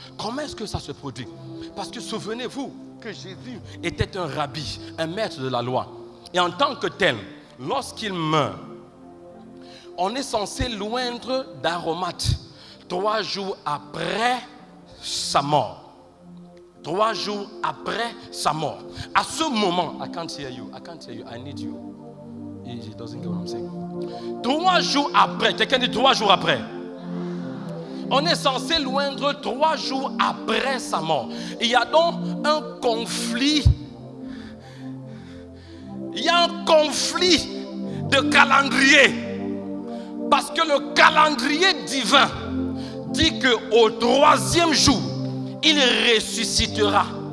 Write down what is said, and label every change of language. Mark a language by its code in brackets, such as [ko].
[fr] Comment est-ce que ça se produit? Parce que souvenez-vous que Jésus était un rabbi, un maître de la loi. Et en tant que tel, lorsqu'il meurt, on est censé l'oindre d'aromates 3 jours après sa mort. 3 jours après sa mort. À ce moment, [en] I can't hear you, I need you. He doesn't get what I'm saying. [fr] 3 jours après, quelqu'un dit 3 jours après. On est censé l'oindre 3 jours après sa mort. Il y a donc un conflit. Il y a un conflit de calendrier. Parce que le calendrier divin dit qu'au 3e jour, il ressuscitera.